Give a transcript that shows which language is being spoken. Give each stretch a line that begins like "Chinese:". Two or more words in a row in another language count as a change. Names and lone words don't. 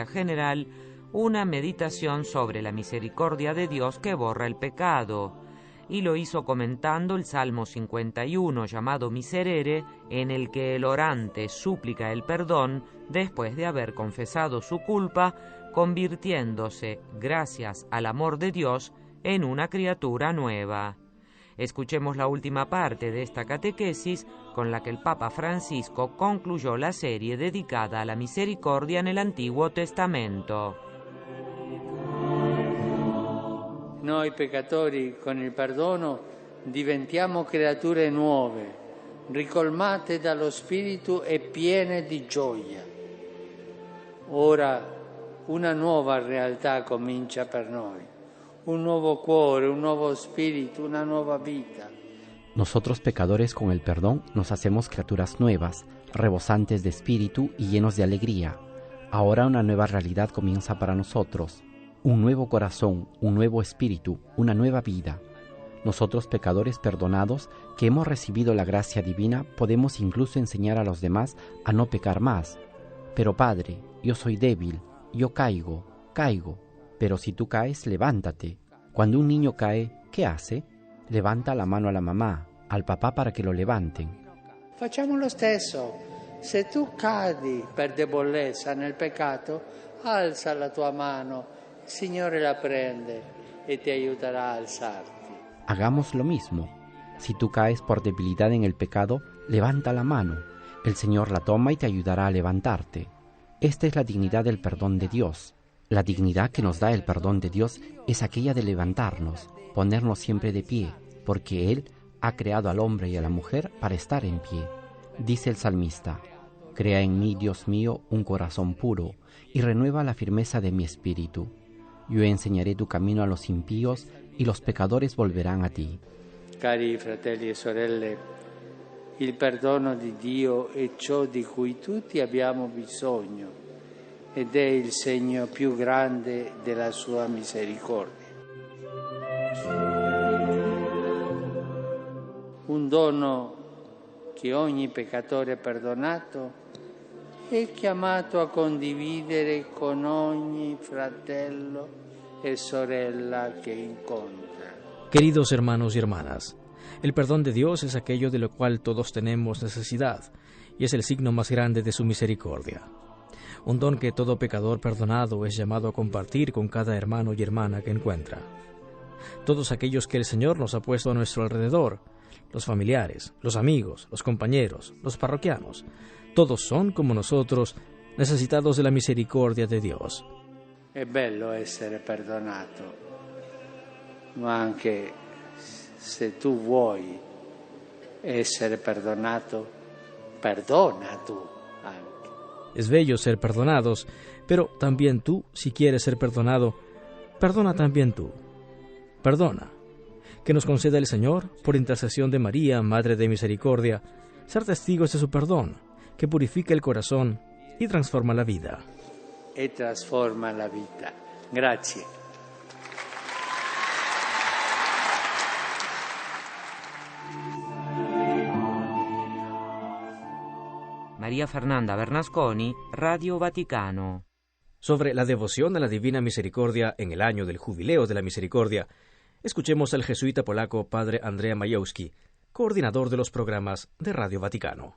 Spanish: general una meditación sobre la misericordia de Dios que borra el pecado, y lo hizo comentando el Salmo 51, llamado Miserere, en el que el orante súplica el perdón después de haber confesado su culpa, convirtiéndose, gracias al amor de Dios, en una criatura nueva. Escuchemos la última parte de esta catequesis con la que el Papa Francisco concluyó la serie dedicada a la misericordia en el Antiguo Testamento.
Italian: Noi peccatori con il perdono diventiamo creature nuove, ricolmate dallo Spirito e piene di gioia. Ora una nuova realtà comincia per noi, un nuovo cuore, un nuovo spirito, una nuova vita.
Spanish: Nosotros pecadores con el perdón nos hacemos criaturas nuevas, rebosantes de espíritu y llenos de alegría. Ahora una nueva realidad comienza para nosotros. Un nuevo corazón, un nuevo espíritu, una nueva vida. Nosotros pecadores perdonados, que hemos recibido la gracia divina, podemos incluso enseñar a los demás a no pecar más. Pero Padre, yo soy débil, yo caigo. Pero si tú caes, levántate. Cuando un niño cae, ¿qué hace? Levanta la mano a la mamá, al papá para que lo levanten.
Italian: Facciamo lo stesso. Se tu cadi per debolezza nel peccato, alza la tua mano. Il Signore la prende e ti aiuterà a alzarti.
Spanish: Hagamos lo mismo. Si tú caes por debilidad en el pecado, levanta la mano. El Señor la toma y te ayudará a levantarte. Esta es la dignidad del perdón de Dios. La dignidad que nos da el perdón de Dios es aquella de levantarnos, ponernos siempre de pie, porque Él ha creado al hombre y a la mujer para estar en pie. Dice el salmista: crea en mí, Dios mío, un corazón puro, y renueva la firmeza de mi espíritu. Yo enseñaré tu camino a los impíos, y los pecadores volverán a ti.
Italian: Cari fratelli e sorelle, il perdono di Dio è ciò di cui tutti abbiamo bisogno ed è il segno più grande della sua misericordia. Un dono che ogni peccatore perdonato è chiamato a condividere con ogni fratello e sorella
Spanish: que encuentra. Queridos hermanos y hermanas, el perdón de Dios es aquello de lo cual todos tenemos necesidad y es el signo más grande de su misericordia. Un don que todo pecador perdonado es llamado a compartir con cada hermano y hermana que encuentra. Todos aquellos que el Señor nos ha puesto a nuestro alrededor, los familiares, los amigos, los compañeros, los parroquianos, todos son, como nosotros, necesitados de la misericordia de Dios.
Italian: È bello essere perdonato, ma anche se tu vuoi essere perdonato, perdona tú anche.
Spanish: Es bello ser perdonados, pero también tú, si quieres ser perdonado, perdona también tú. Perdona. Que nos conceda el Señor, por intercesión de María, Madre de Misericordia, ser testigos de su perdón, que purifica el corazón y transforma la vida.
Italian: E trasforma la vita. Grazie.
Spanish: María Fernanda Bernasconi, Radio Vaticano. Sobre la devoción a la Divina Misericordia en el año del Jubileo de la Misericordia, escuchemos al jesuita polaco Padre Andrea Majewski, coordinador de los programas de Radio Vaticano.